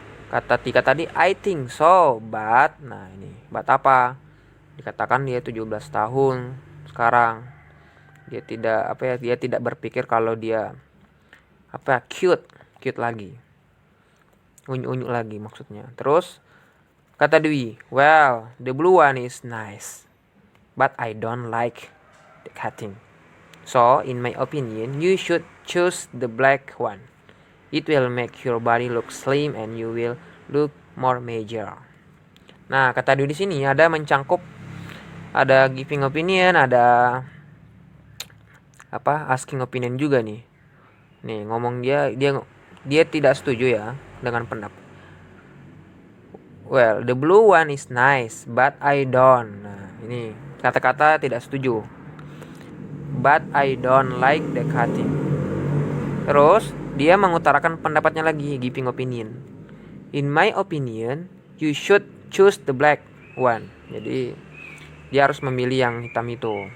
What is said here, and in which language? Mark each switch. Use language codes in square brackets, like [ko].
[id] Kata Tika tadi [en] I think so, but [id] nah ini but apa? Dikatakan dia 17 tahun sekarang. Dia tidak berpikir kalau dia cute lagi. Unyu-unyu lagi maksudnya. Terus kata Dwi, [en] well, the blue one is nice, but I don't like the cutting. So, in my opinion, you should choose the black one. It will make your body look slim and you will look more major. [id] Nah, kata Dwi di sini ada mencangkup, ada giving opinion, ada asking opinion juga nih. Nih, ngomong dia tidak setuju ya dengan pendapat. [en] Well, the blue one is nice, but I don't. [id] Nah, ini kata-kata tidak setuju. [en] But I don't like the cutting. [id] Terus dia mengutarakan pendapatnya lagi, giving opinion. [en] In my opinion, you should choose the black one. [id] Jadi dia harus memilih yang hitam itu.